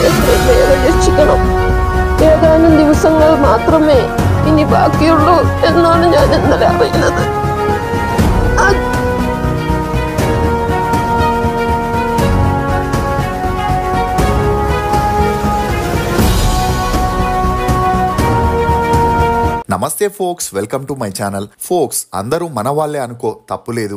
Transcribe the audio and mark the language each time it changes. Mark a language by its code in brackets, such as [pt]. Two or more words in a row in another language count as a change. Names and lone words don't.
[ml] വേഗം രക്ഷിക്കണം. ഏതാനും ദിവസങ്ങൾ മാത്രമേ ഇനി ബാക്കിയുള്ളൂ എന്നാണ് ഞാൻ ഇന്നലെ അറിയുന്നത്. [te] నమస్తే ఫోక్స్, [en] welcome to my channel. [te] ఫోక్స్, అందరూ మన వాళ్ళే అనుకో, తప్పులేదు.